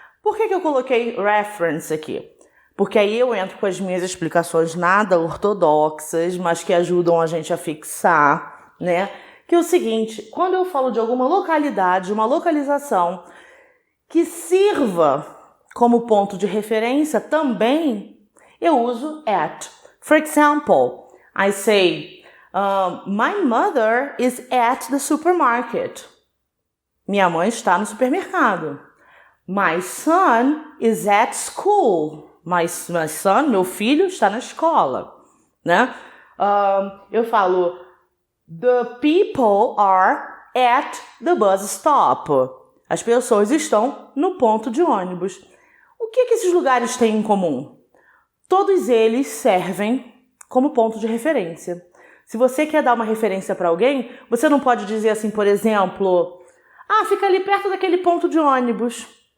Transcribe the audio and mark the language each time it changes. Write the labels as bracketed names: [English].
[Portuguese] Por que eu coloquei reference aqui? Porque aí eu entro com as minhas explicações nada ortodoxas, mas que ajudam a gente a fixar, né? Que é o seguinte, quando eu falo de alguma localidade, uma localização que sirva como ponto de referência também, eu uso at. [English] For example, I say, my mother is at the supermarket. [Portuguese] Minha mãe está no supermercado. [English] My son is at school. My son, [Portuguese] meu filho, está na escola, né? Eu falo, [English] the people are at the bus stop. [Portuguese] As pessoas estão no ponto de ônibus. O que esses lugares têm em comum? Todos eles servem como ponto de referência. Se você quer dar uma referência para alguém, você não pode dizer assim, por exemplo, fica ali perto daquele ponto de ônibus.